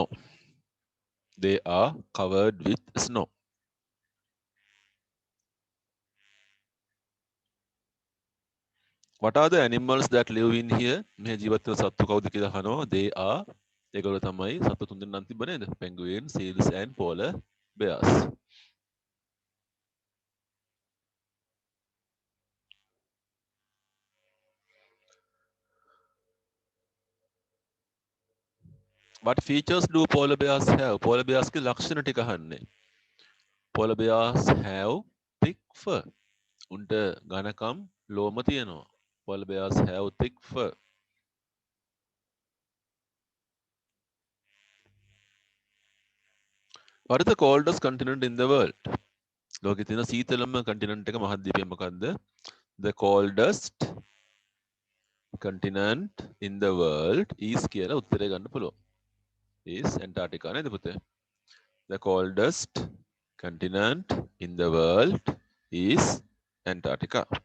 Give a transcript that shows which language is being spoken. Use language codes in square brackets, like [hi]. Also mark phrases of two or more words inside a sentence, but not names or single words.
[en] They are covered with snow. What are the animals that live in here? [si] මේ ජීවත් වෙන සත්තු කවුද කියලා අහනවා. [en] They are [si] ඒගොල්ලෝ තමයි සත්තු තුන් දෙනා තිබ්බ නේද? [en] Penguins, seals and polar bears. What features do polar bears have? Polar bears [si] ගේ ලක්ෂණ ටික අහන්නේ. [en] Polar bears have thick fur. [si] උන්ට ඝනකම් ලෝම තියෙනවා. [en] Polar bears have thick fur. What is the coldest continent in the world? [si] ලෝකේ තියෙන සීතලම continent එක මහද්වීපය මොකද්ද? [en] The coldest continent in the world is [si] කියලා උත්තරය ගන්න පුළුවන්. Is Antarctica නේද පුතේ? [en] The coldest continent in the world is Antarctica.